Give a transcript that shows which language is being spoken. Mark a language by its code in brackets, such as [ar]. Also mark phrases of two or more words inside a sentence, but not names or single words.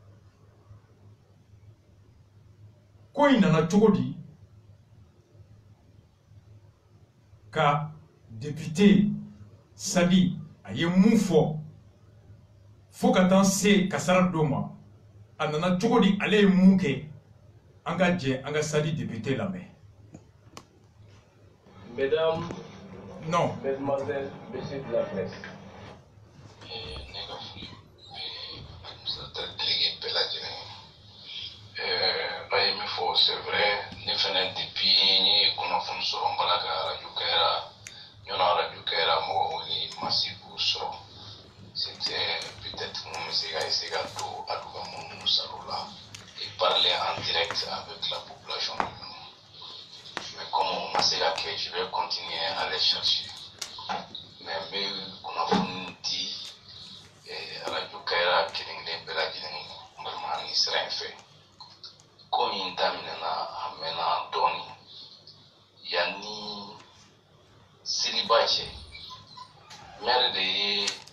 [bm] ko in nana cogo di ka député Sadi a ye mun fɔ fo ka taa se kasara dɔ ma a nana cogo di ale ye mun kɛ an ka jɛ an ka Sadi député lamɛn. [fr] Mesdames, non, mesdemoiselles, messieurs de la presse. C'est vrai, [bm] ne fana depuis ni kunnafoni sɔrɔ n bala ka radio kɛra ɲɔnɔ radio kɛra mɔgɔ wele masi k'u sɔrɔ [fr] c'était peut-être [bm] mun bɛ se ka essayer ka don a duga minnu salo la [fr] et parler en direct avec la population de Ɲɔnɔ mais comme on [bm] ma se ka kɛ [fr] je vais continuer à les chercher [bm] mais n bɛ kunnafoni di radio kɛra kelen-kelen bɛɛ lajɛlen n balima ni sira in fɛ ko in daminɛna a mɛnna dɔɔni yanni seliba cɛ maire de ye